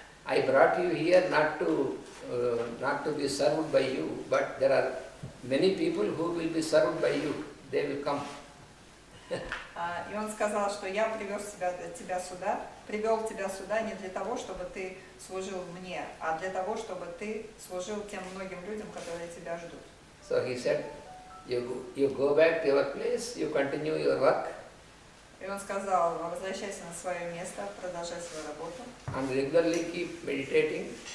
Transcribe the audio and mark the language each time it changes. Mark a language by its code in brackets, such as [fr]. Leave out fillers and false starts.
[en] I brought you here not to be served by you, but there are many people who will be served by you. They will come. [ru] И он сказал, что я привел тебя сюда не для того, чтобы ты служил мне, а для того, чтобы ты служил тем многим людям, которые тебя ждут. [en] So he said, you go back to your place, you continue your work. [ru] И он сказал: возвращайся на свое место, продолжай свою работу. [en] And regularly keep meditating.